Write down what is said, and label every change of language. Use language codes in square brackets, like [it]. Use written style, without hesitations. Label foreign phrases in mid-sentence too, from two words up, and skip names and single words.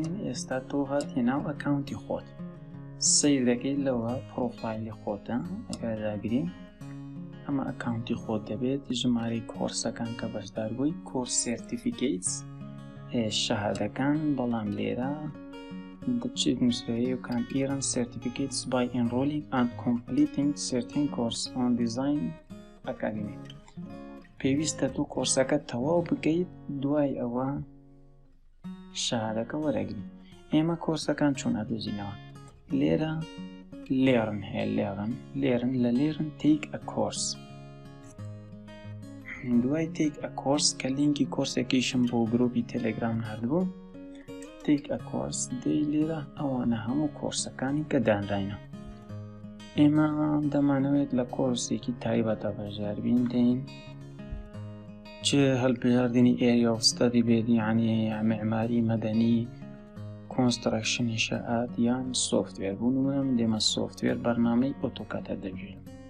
[ckb] ئێستا تۆ هاتیە ناو ئەکاونتی خۆت، سەیر دەکەیت لەوە پرۆفایلی خۆتە. ئەگەر داگرین ئەمە ئەکاونتی خۆت دەبێت، ژمارەی کۆرسەکان کە بەشدار بووی، [en] course certificates [ckb] شەهادەکان، بەڵام لێرە دەچێت نووسەیە [en] you can earn certificates by enrolling and completing certain course on design academy. [ckb] پێویستە تو کۆرسەکە تەواو بکەیت، دوای ئەوە شەهادەکە وەرەگری. ئێمە کۆرسەکان چۆن ئەدۆزینەوە؟ لێرە learn هەیە، learn لە learn [en] take a course. [ckb] دوای [en] take a course [ckb] کە لینکی کۆرسێکیشم بۆ گروپی تەلەگرام ناردبوو، [en] take a course [ckb] دەی لێرە ئەوانە هەموو کۆرسەکانی کە دانراینە. ئێمە دەمانەوێت لە کۆرسێکی تایبەتە بەشداربین دەین چ هەڵبژاردننی ئێریا و ستەدی بێت، یعنی معماری مەدەنی، کۆنستڕەکشن ئینشاءات یان سۆفتوێر بوون و من دێمە سۆفتوێر بەرنامەی ئۆتۆکاتە دەبژێن.